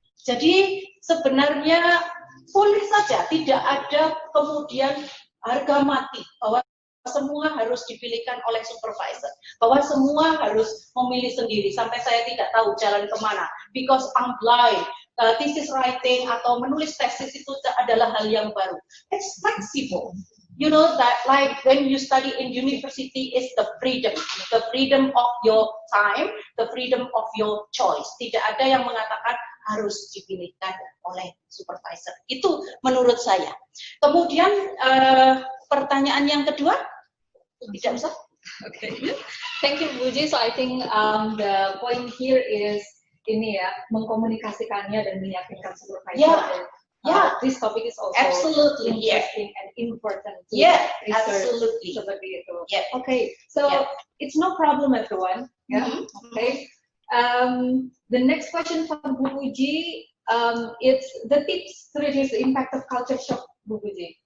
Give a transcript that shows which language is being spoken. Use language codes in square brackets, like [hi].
[id] Jadi sebenarnya boleh saja tidak ada kemudian harga mati bahwa semua harus dipilihkan oleh supervisor, bahwa semua harus memilih sendiri sampai saya tidak tahu jalan kemana, [en] because I'm blind. [id] Thesis writing atau menulis tesis itu adalah hal yang baru. [en] It's flexible. You know that like when you study in university is the freedom of your time, the freedom of your choice. [id] Tidak ada yang mengatakan harus dipilihkan oleh supervisor. Itu menurut saya. Kemudian pertanyaan yang kedua. Tidak usah. [en] Okay. Thank you, Buji. So I think the point here is [id] ini ya, mengkomunikasikannya dan meyakinkan supervisor. [en] This topic is also absolutely interesting and important. Absolutely. [id] Seperti itu. [en] Okay, so it's no problem, everyone. Okay. The next question from Bu Puji, it's the tips to reduce the impact of culture shock, Bu Puji.